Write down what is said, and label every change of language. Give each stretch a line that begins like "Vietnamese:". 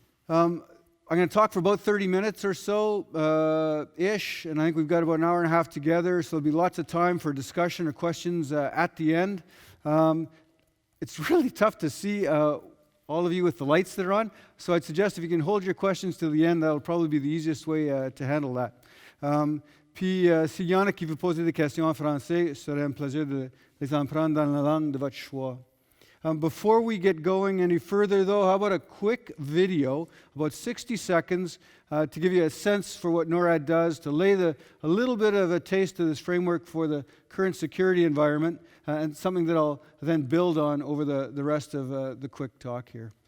English: I'm going to talk for about 30 minutes or so, ish, and I think we've got about an hour and a half together, so there'll be lots of time for discussion or questions at the end. It's really tough to see all of you with the lights that are on, so I'd suggest if you can hold your questions till the end, that'll probably be the easiest way to handle that.
French: Puis, s'il y en a qui vous posent des questions en français, ce serait un plaisir de les en prendre dans la langue de votre choix.
English: Before we get going any further, though, how about a quick video, about 60 seconds, to give you a sense for what NORAD does, to lay a little bit of a taste of this framework for the current security environment, and something that I'll then build on over the rest of the quick talk here.